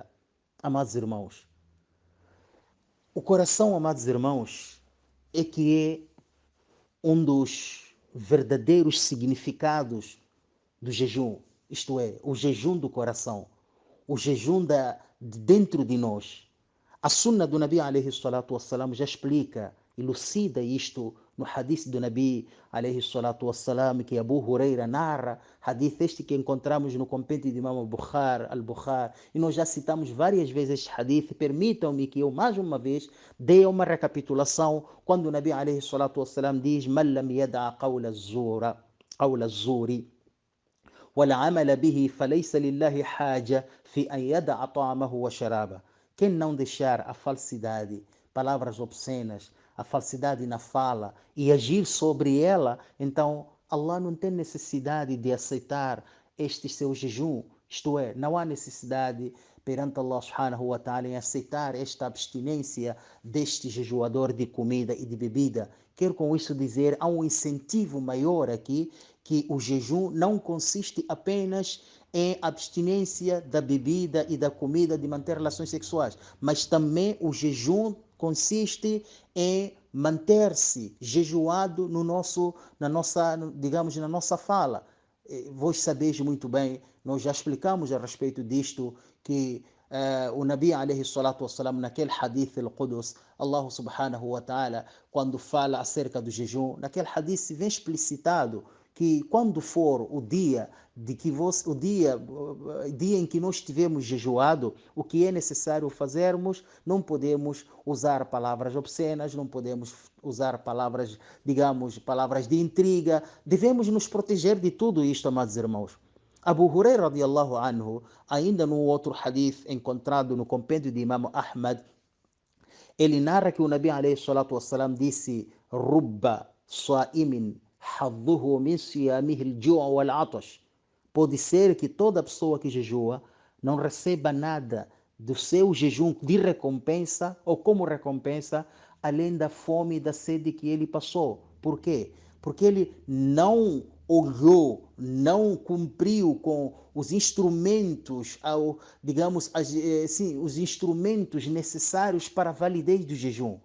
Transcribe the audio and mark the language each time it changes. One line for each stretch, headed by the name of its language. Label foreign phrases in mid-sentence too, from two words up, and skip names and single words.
Portuguese: Amados irmãos, o coração, amados irmãos, é que é um dos verdadeiros significados do jejum, isto é, o jejum do coração, o jejum de dentro de nós. A sunna do
Arabic: النبي عليه الصلاة والسلام
Portuguese: já explica, elucida isto no hadith do
Arabic: النبي عليه الصلاة والسلام,
Portuguese: que Abu Huraira narra, hadith este que encontramos no compêndio de Imam al-Bukhari, e nós já citamos várias vezes este hadith. Permitam-me que eu mais uma vez dê uma recapitulação, quando o
Arabic: النبي عليه الصلاة والسلام diz: "من لم يدع قول الزور والعمل به فليس لله حاجة في أن يدع طعامه وشرابه."
Portuguese: Quem não deixar a falsidade, palavras obscenas, a falsidade na fala e agir sobre ela, então Allah não tem necessidade de aceitar este seu jejum. Isto é, não há necessidade perante
Arabic: الله سبحانه وتعالى
Portuguese: em aceitar esta abstinência deste jejuador de comida e de bebida. Quero com isso dizer, há um incentivo maior aqui, que o jejum não consiste apenas em abstinência da bebida e da comida, de manter relações sexuais, mas também o jejum consiste em manter-se jejuado digamos, na nossa fala. Vós sabeis muito bem, nós já explicamos a respeito disto, que o
Arabic: النبي عليه الصلاة والسلام,
Portuguese: naquele
Arabic: حديث القدسي, الله سبحانه وتعالى,
Portuguese: quando fala acerca do jejum, naquele hadith vem explicitado que quando for o dia dia em que nós estivermos jejuado, o que é necessário fazermos, não podemos usar palavras obscenas, não podemos usar palavras, digamos, palavras de intriga, devemos nos proteger de tudo isto, amados irmãos. Abu Huraira
Arabic: رضي الله عنه,
Portuguese: ainda no outro hadith encontrado no compêndio de Imam Ahmad, ele narra que o
Arabic: النبي عليه الصلاة والسلام disse: رب صائم حظه من صيامه الجوع والعطش.
Portuguese: Pode ser que toda pessoa que jejua não receba nada do seu jejum de recompensa ou como recompensa, além da fome e da sede que ele passou. Por quê? Porque ele não olhou, não cumpriu com os instrumentos, digamos, os instrumentos necessários para a validez do jejum.